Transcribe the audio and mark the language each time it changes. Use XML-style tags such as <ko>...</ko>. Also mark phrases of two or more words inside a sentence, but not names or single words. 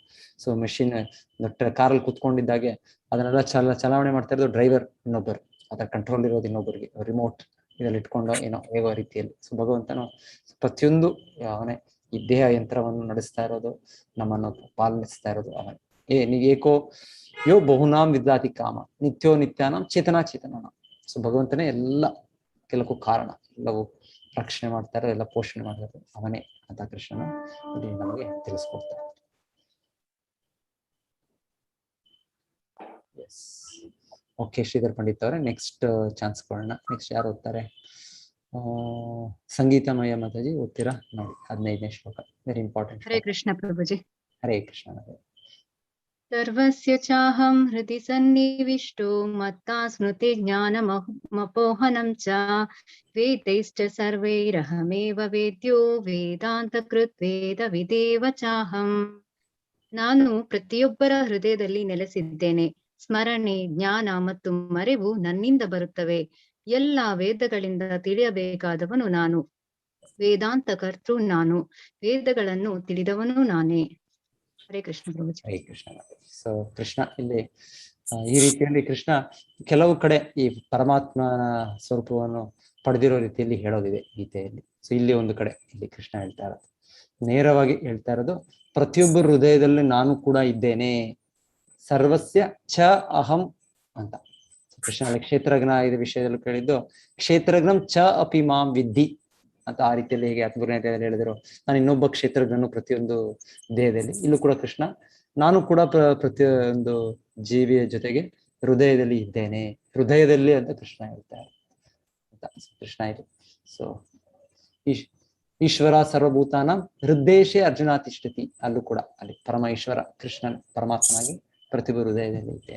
<kn>ಸೊ ಮೆಷಿನ್ ಕಾರಲ್ಲಿ ಕೂತ್ಕೊಂಡಿದ್ದಾಗೆ ಅದನ್ನೆಲ್ಲ ಚಲಾವಣೆ ಮಾಡ್ತಾ ಇರೋದು ಡ್ರೈವರ್ ಇನ್ನೊಬ್ಬರು, ಅದರ ಕಂಟ್ರೋಲ್ ಇರೋದು ಇನ್ನೊಬ್ಬರಿಗೆ, ರಿಮೋಟ್ ಇದರಲ್ಲಿ ಇಟ್ಕೊಂಡು ಏನೋ ಹೇಗೋ ರೀತಿಯಲ್ಲಿ. ಸೊ ಭಗವಂತನು ಪ್ರತಿಯೊಂದು ಅವನೇ ಈ ದೇಹ ಯಂತ್ರವನ್ನು ನಡೆಸ್ತಾ ಇರೋದು, ನಮ್ಮನ್ನು ಪಾಲಿಸ್ತಾ ಇರೋದು ಅವನೇ.</kn> <sa>ಏಕೋ ಯೋ ಬಹುನಾಂ ವಿದ್ಯಾತಿ ಕಾಮ ನಿತ್ಯೋ ನಿತ್ಯಾನಾಂ ಚೇತನಾ ಚೇತನಾಂ.</sa> <kn>ಸೊ ಭಗವಂತನೇ ಎಲ್ಲ ಕೆಲಕ್ಕೂ ಕಾರಣ, ಎಲ್ಲವೂ ರಕ್ಷಣೆ ಮಾಡ್ತಾರೆ, ಎಲ್ಲ ಪೋಷಣೆ ಮಾಡ್ತಾರೆ ಅವನೇ ಅಂತ ಕೃಷ್ಣನ ಇಲ್ಲಿ ನಮಗೆ ತಿಳಿಸ್ಕೊಡ್ತಾರೆ.</kn> <en>Yes, okay</en> <kn>ಶ್ರೀಧರ್ ಪಂಡಿತ್ ಅವರೇ</kn> <en>next chance</en> <kn>ಕೊಡೋಣ. ನೆಕ್ಸ್ಟ್ ಯಾರು ಓದ್ತಾರೆ? ಸಂಗೀತಮಯ ಮಾತಾಜಿ ಓದ್ತೀರಾ ನೋಡಿ, 15ನೇ ಶ್ಲೋಕ,</kn> <en>very important.</en> <sa>ಹರೇ ಕೃಷ್ಣ ಪ್ರಭುಜಿ. ಹರೇ ಕೃಷ್ಣ. ಸರ್ವಸ್ಯ ಚಾಹಂ ಹೃದಿ ಸನ್ನಿವಿಷ್ಟೋ ಮತ್ತಾ ಸ್ಮೃತಿ ಜ್ಞಾನಮಪೋಹನಂ ಚ ವೇದೈಶ್ಚ ಸರ್ವೈರಹಮೇವ ವೇದ್ಯೋ ವೇದಾಂತಕೃತ್ ವೇದ ವಿದೇವ ಚಾಹಂ.</sa> <kn>ನಾನು ಪ್ರತಿಯೊಬ್ಬರ ಹೃದಯದಲ್ಲಿ ನೆಲೆಸಿದ್ದೇನೆ. ಸ್ಮರಣೆ, ಜ್ಞಾನ ಮತ್ತು ಮರೆವು ನನ್ನಿಂದ ಬರುತ್ತವೆ. ಎಲ್ಲ ವೇದಗಳಿಂದ ತಿಳಿಯಬೇಕಾದವನು ನಾನು. ವೇದಾಂತ ಕರ್ತೃ ನಾನು. ವೇದಗಳನ್ನು ತಿಳಿದವನು ನಾನೇ.</kn> <sa>ಹರೇ ಕೃಷ್ಣ ಪ್ರಭುಜಿ. ಹರೇ ಕೃಷ್ಣ.</sa> <kn>ಸೊ ಕೃಷ್ಣ ಇಲ್ಲಿ ಈ ರೀತಿಯಲ್ಲಿ ಕೃಷ್ಣ ಕೆಲವು ಕಡೆ ಈ ಪರಮಾತ್ಮನ ಸ್ವರೂಪವನ್ನು ಪಡೆದಿರೋ ರೀತಿಯಲ್ಲಿ ಹೇಳೋದಿದೆ ಗೀತೆಯಲ್ಲಿ. ಸೊ ಇಲ್ಲಿ ಒಂದು ಕಡೆ ಇಲ್ಲಿ ಕೃಷ್ಣ ಹೇಳ್ತಾ ಇರೋದು, ನೇರವಾಗಿ ಹೇಳ್ತಾ ಇರೋದು, ಪ್ರತಿಯೊಬ್ಬರ ಹೃದಯದಲ್ಲಿ ನಾನು ಕೂಡ ಇದ್ದೇನೆ.</kn> <sa>ಸರ್ವಸ್ಯ ಚ ಅಹಂ</sa> <kn>ಅಂತ ಕೃಷ್ಣ ಕ್ಷೇತ್ರಜ್ಞ ಇದ ವಿಷಯದಲ್ಲಿ ಕೇಳಿದ್ದು,</kn> <sa>ಕ್ಷೇತ್ರಜ್ಞಂ ಚ ಅಪಿ ಮಾಂ ವಿದ್ಧಿ</sa> <kn>ಅಂತ ಆ ರೀತಿಯಲ್ಲಿ ಹೇಗೆ ಹತ್ತನೇ ಹೇಳಿದ್ರು, ನಾನು ಇನ್ನೊಬ್ಬ ಕ್ಷೇತ್ರಜ್ಞನು ಪ್ರತಿಯೊಂದು ದೇಹದಲ್ಲಿ. ಇಲ್ಲೂ ಕೂಡ ಕೃಷ್ಣ ನಾನು ಕೂಡ ಪ್ರತಿಯೊಂದು ಜೀವಿಯ ಜೊತೆಗೆ ಹೃದಯದಲ್ಲಿ ಇದ್ದೇನೆ, ಹೃದಯದಲ್ಲಿ ಅಂತ ಕೃಷ್ಣ ಹೇಳ್ತಾರೆ ಅಂತ ಕೃಷ್ಣ ಇದೆ. ಸೊ</kn> <sa>ಈಶ್ವರ ಸರ್ವಭೂತಾನ ಹೃದಯೇಶೇ ಅರ್ಜುನ ತಿಷ್ಠತಿ,</sa> <kn>ಅಲ್ಲೂ ಕೂಡ ಅಲ್ಲಿ ಪರಮೇಶ್ವರ ಕೃಷ್ಣನ್ ಪರಮಾತ್ಮನಾಗಿ ಪ್ರತಿಯೊಬ್ಬ ಹೃದಯದಲ್ಲಿ ಇದ್ದೇನೆ.</kn>